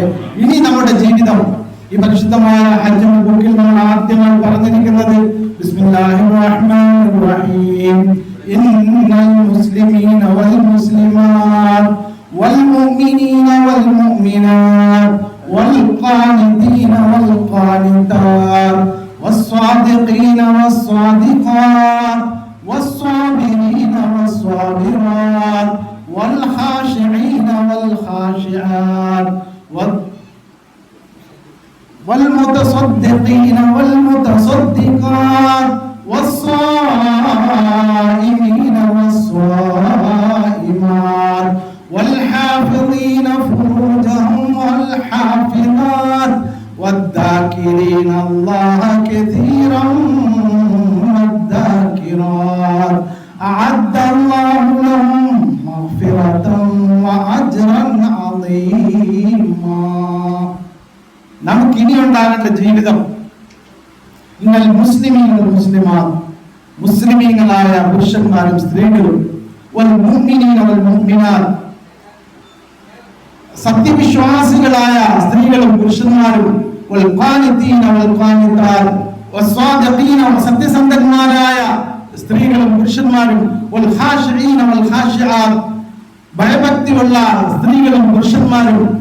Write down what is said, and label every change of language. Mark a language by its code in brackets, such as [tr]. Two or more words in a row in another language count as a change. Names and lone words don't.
[ml] ഇനി നമ്മുടെ ജീവിതം ഈ പരിശുദ്ധമായ ഹജ്ജ് മബ്രൂക്കിൽ നമ്മൾ ആദ്യമായി പറഞ്ഞിരിക്കുന്നത് [ar] بسم الله الرحمن الرحيم إن المسلمين والمسلمات والمؤمنين والمؤمنات والقانتين والقانتات والصادقين والصادقات والصابرين والصابرات والخاشعين والخاشعات والمتصدقين والمتصدقات والصائمين والصائمات والحافظين فروجهم والحافظات والذاكرين الله كثيرا والذاكرات أعد الله لهم مغفرة وأجرا عظيما. [ml] നമുക്ക് ഇനി ഉണ്ടാകേണ്ട ജീവിതം [ar] إن المسلمين والمسلمات [ml] മുസ്ലിമീങ്ങളായ പുരുഷന്മാരും സ്ത്രീകളും [ar] والمؤمنين والمؤمنات [ml] സത്യവിശ്വാസികളായ സ്ത്രീകളും പുരുഷന്മാരും [ar] والقانتين والقانتات والصادقين [ml] സത്യസന്ധന്മാരായ സ്ത്രീകളും പുരുഷന്മാരും [ar] والخاشعين والخاشعات [ml] ഭയഭക്തിയുള്ള സ്ത്രീകളും പുരുഷന്മാരും